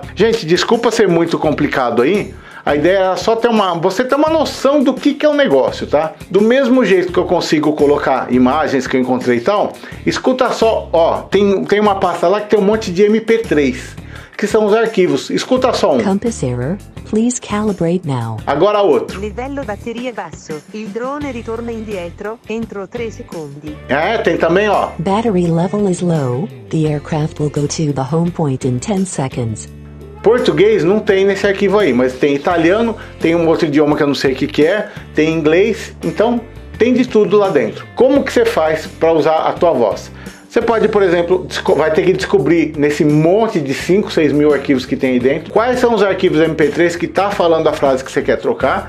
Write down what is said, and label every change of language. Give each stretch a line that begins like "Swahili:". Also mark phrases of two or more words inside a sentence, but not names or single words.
Portuguese: Gente, desculpa ser muito complicado aí. A ideia era só você ter uma noção do que é o negócio, tá? Do mesmo jeito que eu consigo colocar imagens que eu encontrei e tal, escuta só, ó, tem uma pasta lá que tem um monte de MP3. Que são os arquivos. Escuta só um.
English: Compass error. Please calibrate now.
Portuguese: Agora outro.
Italian: Livello batteria basso. Il drone ritorna indietro entro 3 secondi.
Portuguese: É, tem também, ó.
English: Battery level is low. The aircraft will go to the home point in 10 seconds.
Portuguese: Português não tem nesse arquivo aí, mas tem italiano, tem um outro idioma que eu não sei o que é, tem inglês, então tem de tudo lá dentro. Como que você faz para usar a tua voz? Você pode, por exemplo, vai ter que descobrir nesse monte de 5, 6 mil arquivos que tem aí dentro, quais são os arquivos MP3 que tá falando a frase que você quer trocar.